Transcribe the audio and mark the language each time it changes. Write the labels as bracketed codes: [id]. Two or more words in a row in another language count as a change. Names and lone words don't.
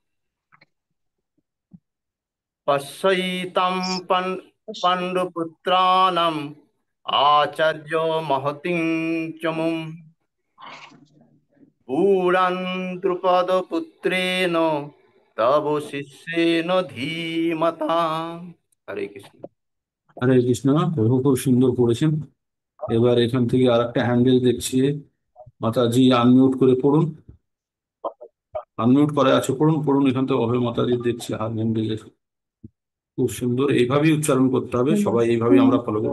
[sa] पश्यैतं पाण्डुपुत्राणाम् आचार्यो महतिं च मुम् पुरान् द्रुपदपुत्रेण तव शिष्येन धीमता। हरे कृष्ण। [bn] হরে কৃষ্ণ। প্রভু খুব সুন্দর করেছেন। এবার এখান থেকে আর একটা হ্যান্ডেল দেখছি, মাতাজি আনমিউট করে পড়ুন। আনমিউট করা আছে, পড়ুন পড়ুন, এখান থেকে অভয় মাতাজি দেখছি হাত হ্যান্ডেল। খুব সুন্দর, এইভাবেই উচ্চারণ করতে হবে, সবাই এইভাবেই আমরা ফলো করবো।